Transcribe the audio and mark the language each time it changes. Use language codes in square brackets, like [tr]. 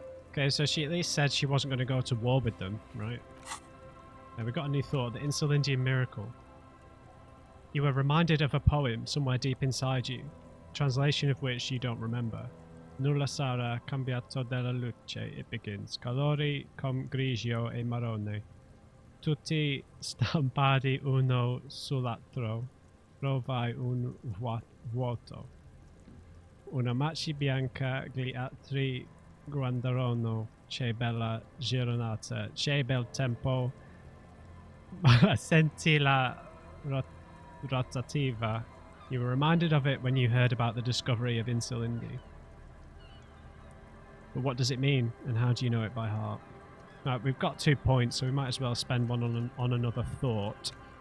[en] Okay, so she at least said she wasn't going to go to war with them, right? Now we got a new thought, the Insulindian miracle. You were reminded of a poem somewhere deep inside you, translation of which you don't remember. [it] Nulla sarà cambiato della luce, [en] it begins. [it] Colori com grigio e marrone. Tutti stampati uno sull'altro. Provai un vuoto. Una macchia bianca, gli altri guardarono. Che bella giornata, che bel tempo. Senti la rotativa. [en] You were reminded of it when you heard about the discovery of Insulindi. But what does it mean, and how do you know it by heart? Right, we've got 2 points, so we might as well spend one on another thought.